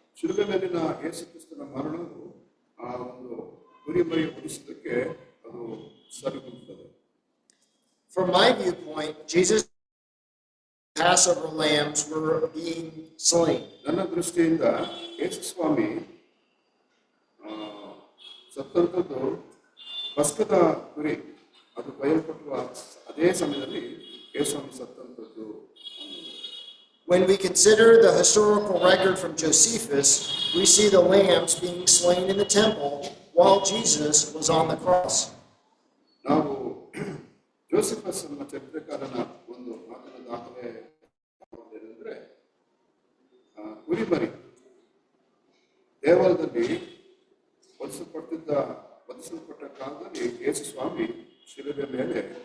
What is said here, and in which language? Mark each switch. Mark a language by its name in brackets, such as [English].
[Kannada] ಶಿಲುಬೆ ಮೇಲಿನ ಯೇಸು ಕ್ರಿಸ್ತನ ಮರಣವು ಆ ಒಂದು ಕುರಿಮರಿ ಒದಿಸುವುದಕ್ಕೆ ಅದು ಸರಿಹೊಂದುತ್ತದೆ. [English] From my viewpoint, Jesus' Passover lambs were being slain. [Kannada] ನನ್ನ ದೃಷ್ಟಿಯಿಂದ ಯೇಸು ಸ್ವಾಮಿ ಸತ್ತಂಥದ್ದು ಪಸ್ಕದ ಕುರಿ ಅದು ಬಯಲ್ಪಟ್ಟುವ ಅದೇ ಸಮಯದಲ್ಲಿ ಯೇಸು ಸ್ವಾಮಿ ಸತ್ತಂಥದ್ದು. [English] When we consider the historical record from Josephus, we see the lambs being slain in the temple while Jesus was on the cross. [Kannada] ನಾವು ಜೋಸೆಫಸ್ ಎಂಬ ಚರಿತ್ರಕಾರನ ಒಂದು ಮಾತಿನ ದಾಖಲೆ ಏನಂದ್ರೆ ಕುರಿಮರಿ ದೇವಾಲಯದಲ್ಲಿ ವಧಿಸಲ್ಪಟ್ಟ ಕಾಲದಲ್ಲಿ ಯೇಸು ಸ್ವಾಮಿ ಶಿಲುಬೆ ಮೇಲೆ